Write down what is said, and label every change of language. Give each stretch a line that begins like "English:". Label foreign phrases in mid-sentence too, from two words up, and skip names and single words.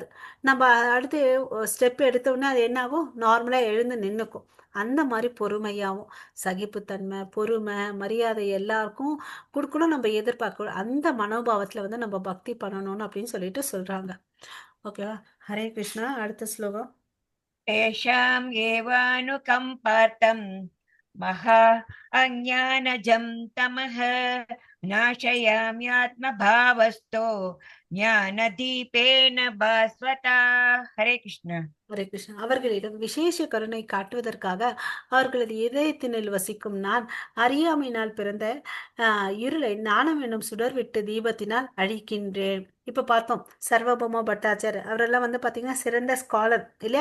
Tamil: நம்ம அடுத்து ஸ்டெப் எடுத்தோனே அது என்ன ஆகும்? நார்மலா எழுந்து நின்னுக்கும். அந்த மாரி பொறுமையாவும், சகிப்புத்தன்மை, பொறுமை, மரியாதை எல்லாருக்கும் குடுக்கணும். நம்ம எதிர்பார்க்கணும். அந்த மனோபாவத்துல வந்து நம்ம பக்தி பண்ணணும்னு அப்படின்னு சொல்லிட்டு சொல்றாங்க. ஓகேவா? ஹரே கிருஷ்ணா. அடுத்த ஸ்லோகம்.
Sanskrit: तेषाम् एवानुकम्पार्थम् महा अज्ञानजं तमः नाशयाम्यात्मभावस्तो ज्ञानदीपेन भास्वता. हरे कृष्ण.
Tamil: ஹரே கிருஷ்ணா. அவர்களிடம் விசேஷ கருணை காட்டுவதற்காக அவர்களது இதயத்தினில் வசிக்கும் நான் அறியாமையினால் பிறந்த இருளை ஞானம் என்னும் சுடர்விட்டு தீபத்தினால் அழிக்கின்றேன். இப்ப பார்த்தோம் சர்வபௌம பட்டாச்சார் அவரெல்லாம் வந்து பாத்தீங்கன்னா சிறந்த ஸ்காலர் இல்லையா?